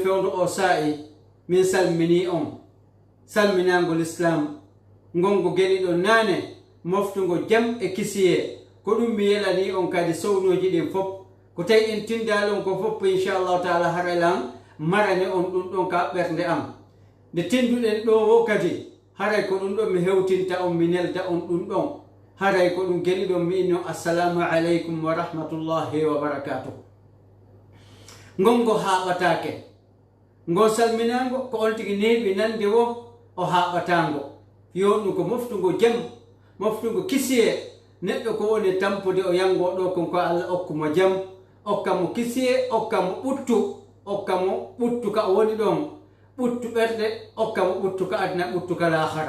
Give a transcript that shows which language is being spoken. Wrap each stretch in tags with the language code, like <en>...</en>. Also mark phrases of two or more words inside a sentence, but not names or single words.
<ff>fewdo o sa'i min salmini on salminagol islam gongo gueɗiɗo nane moftugo jam e kisiye ko ɗum mi yelani on kadi sownoji ɗin fof ko tawi en tindalon ko fof</ff> <ar>إن شاء الله تعالى</ar> <ff>harelan marane on ɗum ɗon ka ɓerde am nde tinduɗen ɗo wo kadi haray ko ɗum ɗon mi hewtinta on mi nelda on ɗum ɗon haray ko ɗum geli ɗon mi inno</ff> <ar>السلام عليكم ورحمة الله وبركاته.</ar> <ff>Gongo haɓatake ngon salminago ko on tigi neɓi nande wo o haɓatango yoɗum ko moftugo jam moftugo kisiye neɗɗo ko woni tampude o yango ɗo kon ko Allah okkamo jam okkamo kisiye okkamo ɓuttu ka o woni ɗon ɓuttu ɓerde okkamo ɓuttu ka adna ɓuttu ka lahara.</ff>